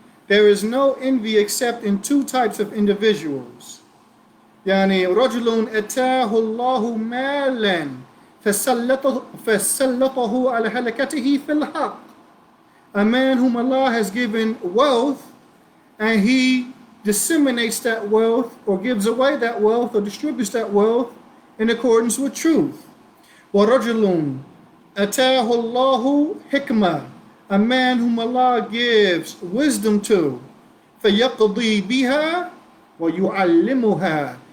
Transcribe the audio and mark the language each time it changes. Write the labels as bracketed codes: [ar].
[en] There is no envy except in two types of individuals. [ar] يعني رجل أتاه الله مالا فسلطه على هلكته في الحق. [en] A man whom Allah has given wealth and he disseminates that wealth or gives away that wealth or distributes that wealth in accordance with truth. [ar] وَرَجُلٌ أَتَاهُ اللَّهُ حِكْمَةً. [en] A man whom Allah gives wisdom to. [ar] فَيَقْضِي بِهَا وَيُعَلِّمُهَا.